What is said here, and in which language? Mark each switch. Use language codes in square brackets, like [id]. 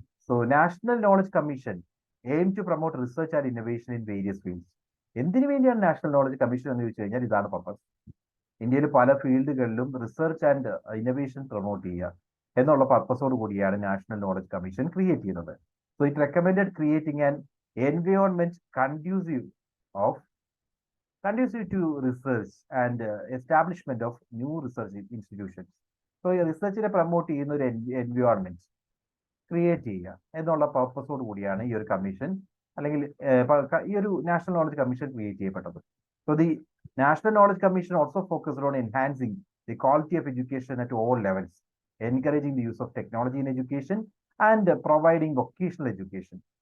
[en] So national knowledge commission aim to promote research and innovation in various fields. [ml] എന്തിനു വേണ്ടിയാണ് national knowledge commission എന്ന് ചോദിച്ചു കഴിഞ്ഞാൽ ഇതാണ് പർപ്പസ്. ഇന്ത്യയിൽ പല ഫീൽഡുകളിലും റിസർച്ച് ആൻഡ് ഇന്നോവേഷൻ പ്രൊമോട്ട് ചെയ്യുക എന്നുള്ള പർപ്പസോട് കൂടിയാണ് നാഷണൽ നോളജ് കമ്മീഷൻ ക്രിയേറ്റ് ചെയ്യുന്നത്. [en] So it recommended creating an environment conducive to research and establishment of new research institutions. [ml] So ഈ റിസർച്ചിനെ പ്രൊമോട്ട് ചെയ്യുന്ന ഒരു എൻവയോൺമെന്റ് ക്രിയേറ്റ് ചെയ്യുക എന്നുള്ള പർപ്പസോട് കൂടിയാണ് ഈ ഒരു കമ്മീഷൻ അല്ലെങ്കിൽ ഈ ഒരു നാഷണൽ നോളജ് കമ്മീഷൻ ക്രിയേറ്റ് ചെയ്യപ്പെട്ടത്. [en] So the national knowledge commission also focused on enhancing the quality of education at all levels, encouraging the use of technology in education and providing vocational education.